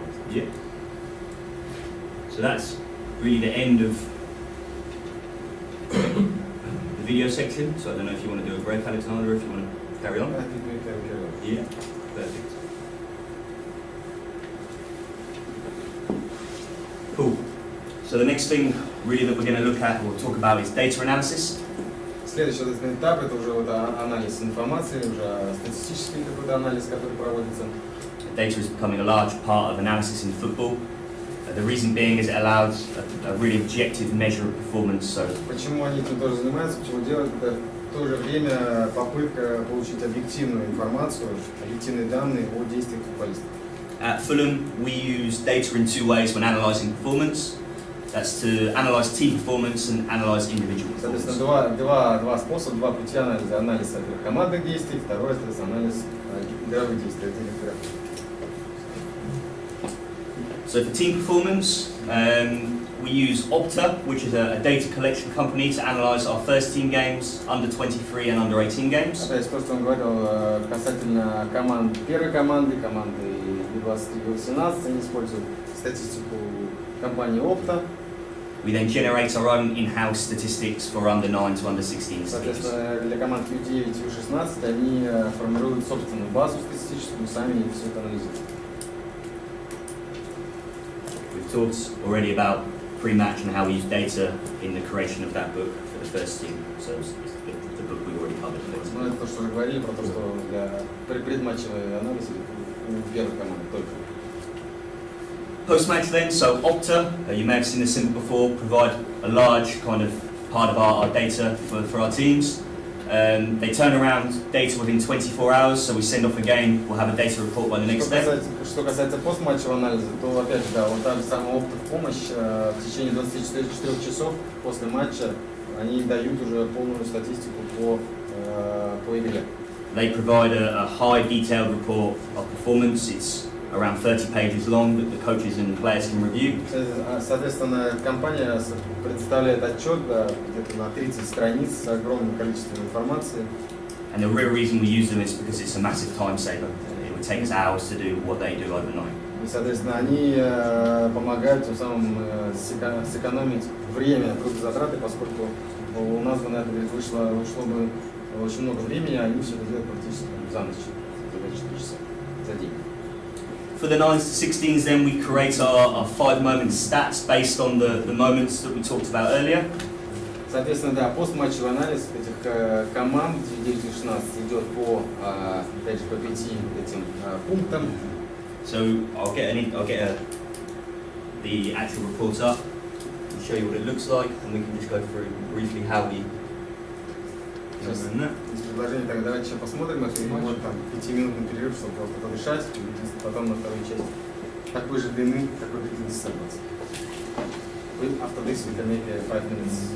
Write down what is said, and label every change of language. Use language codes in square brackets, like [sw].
[en] Yeah. So that's really the end of the video section. So I don't know if you want to do a break, Alexander, or if you want to carry on. I think we can carry on. Yeah, perfect. Cool. So the next thing really that we're going to look at or talk about is data analysis. [ru] Следующий этап это уже вот анализ информации, уже статистический какой-то анализ, который проводится. [en] Data is becoming a large part of analysis in football. The reason being is it allows a really objective measure of performance. So [ru] Почему они этим тоже занимаются, почему делают это в то же время попытка получить объективную информацию, объективные данные о действиях футболистов. [en] at Fulham, we use data in two ways when analysing performance. That's to analyse team performance and analyse individual performance. [ru] Соответственно, два способа, два пути анализа. Анализ командных действий, второй, соответственно, анализ игровых действий отдельных игроков. [en] So for team performance, we use Opta, which is a data collection company, to analyse our first team games, under 23 and under 18 games. [ru] Опять то, что он говорил касательно команд первой команды 23-18, они используют статистику компании Opta. [en] We then generate our own in-house statistics for under 9 to under 16 teams. [ru] Соответственно, для команд U9 и U16 они формируют собственную базу статистическую, сами все это анализируют. [en] We've talked already about pre-match and how we use data in the creation of that book for the first team. So it's the book we already covered. [ru] Ну, это то, что уже говорили про то, что для предматчевой анализа у первой команды только. [en] Post-match then, so Opta, you may have seen this symbol before, provide a large kind of part of our data for our teams. They turn around data within 24 hours, so we send off a game, we'll have a data report by the next day. [ru] Что касается постматчевого анализа, то опять же, да, вот та же самая опыт в помощь, в течение 24 часов после матча они дают уже полную статистику по игре. [en] They provide a high detailed report of performance. It's around 30 pages long that the coaches and players can review. [ru] Соответственно, компания представляет отчет, да, где-то на 30 страниц с огромным количеством информации. [en] And the real reason we use them is because it's a massive time saver. It would take us hours to do what they do overnight. [ru] И, соответственно, они помогают тем самым сэкономить время, трудозатраты, поскольку у нас бы на это ушло бы очень много времени, а они все это делают практически за ночь, за 4 часа, за день. [en] For the 9s to 16s then we create our 5-moment stats based on the moments that we talked about earlier. [ru] Соответственно, да, постматчевый анализ этих команд 9-16 идет опять же, по 5 этим пунктам. [en] So I'll get the actual report up and show you what it looks like, and we can just go through briefly how we [ru] Сейчас из предложений, так давайте еще посмотрим, если может там 5-минутный перерыв, чтобы просто подышать, и потом на вторую часть такой же длины, какой длительности собраться. [en] After this we can make 5 minutes.